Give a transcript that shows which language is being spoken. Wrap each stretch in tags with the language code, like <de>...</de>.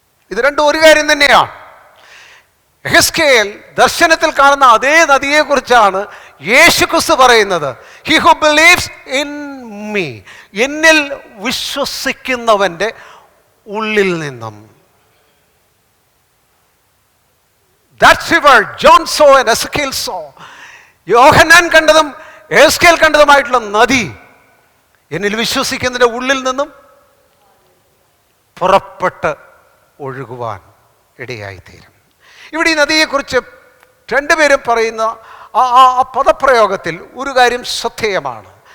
<ml>ഇത് രണ്ടും ഒരു കാര്യം തന്നെയാണ്. യെഹെസ്കേൽ ദർശനത്തിൽ കാണുന്ന അതേ നദിയെക്കുറിച്ചാണ് യേശുക്രിസ്തു പറയുന്നത്.</ml> <en>he who believes in me,</en> <ml>എന്നിൽ വിശ്വസിക്കുന്നവൻ്റെ ഉള്ളിൽ നിന്നും.</ml> <en>That river John saw and Ezekiel saw.</en> <ml>യോഹന്നാൻ കണ്ടതും എസ്കേൽ കണ്ടതുമായിട്ടുള്ള നദി എന്നിൽ വിശ്വസിക്കുന്നതിൻ്റെ ഉള്ളിൽ നിന്നും പുറപ്പെട്ട് ഒഴുകുവാൻ ഇടയായിത്തീരും. ഇവിടെ ഈ നദിയെക്കുറിച്ച് രണ്ടുപേരും പറയുന്ന ആ പദപ്രയോഗത്തിൽ ഒരു കാര്യം ശ്രദ്ധേയമാണ്.</ml>